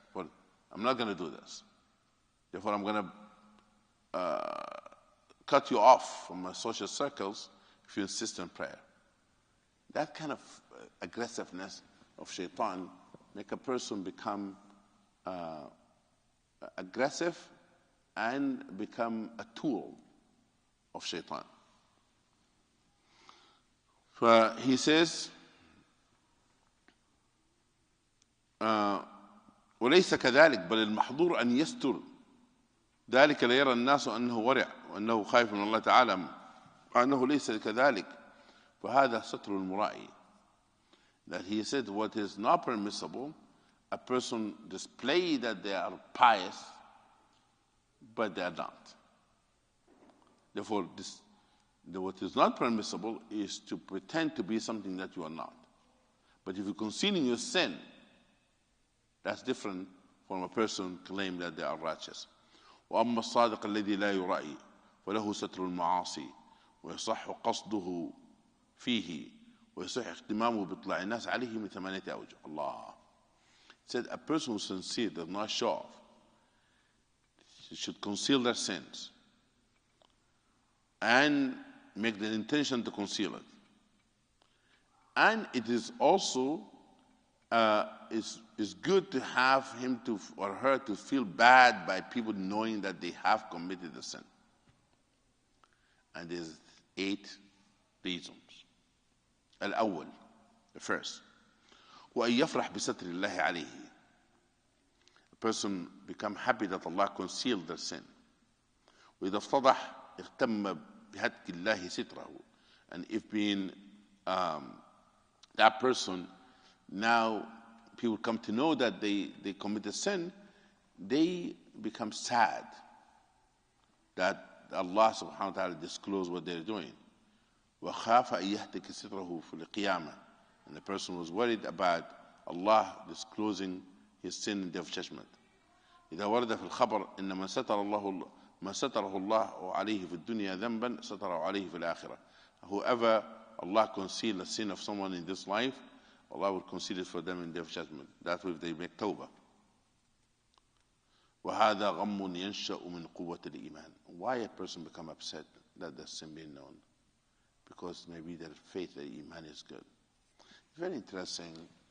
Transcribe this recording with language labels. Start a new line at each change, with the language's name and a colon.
English: Well, I'm not going to do this. Therefore, I'm going to cut you off from my social circles if you insist on prayer. That kind of aggressiveness of Shaitan make a person become aggressive and become a tool of Shaitan. He says,
Arabic: وليس كذلك بل المحظور أن يستر ذلك ليرى الناس أنه ورع وأنه خايف من الله تعالى وأنه ليس كذلك فهذا ستر المرائي.
English: That he said what is not permissible, a person display that they are pious, but they are not. Therefore, what is not permissible is to pretend to be something that you are not. But if you're concealing your sin, that's different from a person claim that they are righteous.
Arabic: وأما الصادق الذي لا يرائي فله ستر المعاصي ويصح قصده فيه ويصح اهتمامه بإطلاع الناس عليه من 8 أوجه.
English: Allah said a person who is sincere does not show off. He should conceal their sins and make the intention to conceal it. And it is also is good to have him to or her to feel bad by people knowing that they have committed a sin. And there's 8 reasons.
Arabic: الأول,
English: the first,
Arabic: وأن يفرح بستر الله عليه.
English: A person become happy that Allah concealed their sin.
Arabic: وإذا افتضح اهتم بهتك الله ستره.
English: And if being that person, now people come to know that they commit a sin, they become sad that Allah subhanahu wa ta'ala disclosed what they're doing.
Arabic: وَخَافَ أَن يَهْتِكَ سِتْرَهُ فِي الْقِيَامَةِ.
English: And the person was worried about Allah disclosing his sin in the day of judgment.
Arabic: إذا ورد في الخبر إن من ستره الله عليه في الدنيا ذنبا ستره عليه في الآخرة.
English: Whoever Allah conceal the sin of someone in this life, Allah will conceal it for them in the day of judgment. That's if they make tawbah.
Arabic: وهذا غم ينشأ من قوة الإيمان.
English: Why a person become upset that the sin being known? Because maybe their faith, their iman is good. Very interesting.